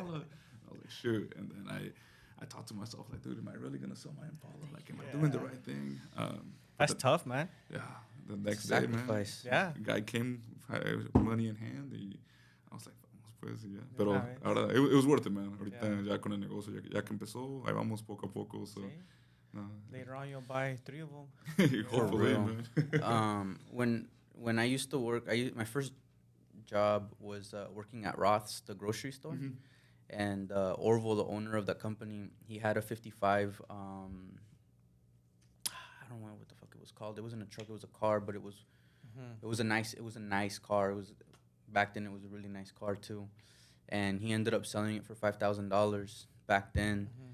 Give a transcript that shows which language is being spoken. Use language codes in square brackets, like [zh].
[en] I was like, shoot. And then I thought to myself, like, dude, am I really going to sell my Impala? Like, am I doing the right thing? That's tough, man. Yeah. The next Sacrifice. day, man. The guy came, had money in hand. I was like, [es] vamos pues, [en] yeah. [es] Pero ahora, [en] it was worth it, man. [es] Ahorita ya con el negocio, ya que empezó, ahí vamos poco a poco. [en] So, later on, you'll buy 3 of them. Hopefully, man. When I used to work, my first job was working at Roth's, the grocery store. Mm-hmm. And Orville, the owner of that company, he had a 55. I don't know what the fuck it was called. It wasn't a truck; it was a car, but it was a nice car. It was back then. It was a really nice car too, and he ended up selling it for $5,000 back then.